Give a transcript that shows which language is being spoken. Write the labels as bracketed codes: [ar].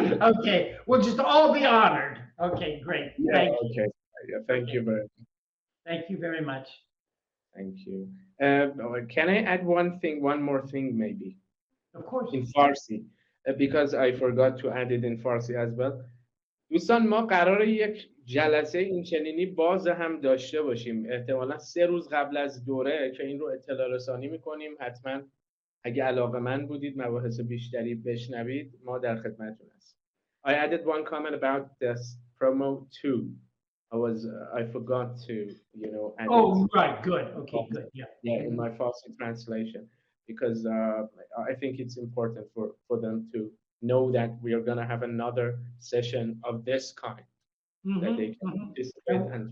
[en] Okay, we'll just all be honored. Okay, great. Yeah, Thank you. okay. Yeah, thank you very much. Thank you very much. Thank you. Can I add one more thing maybe? Of course. In Farsi, because I forgot to add it in Farsi as well. [fa] دوستان ما قراره یک جلسه اینچنینی باز هم داشته باشیم احتمالا 3 روز قبل از دوره که این رو اطلاع رسانی میکنیم. حتما اگه علاقمند بودید مباحث بیشتری بشنوید ما در خدمتتون هستیم. [en] I added one comment about this promo too. I forgot to, you know, add oh, right, good. Okay, good. Yeah. Yeah, in my Farsi translation, because I think it's important for them to know that we are going to have another session of this kind that they can participate and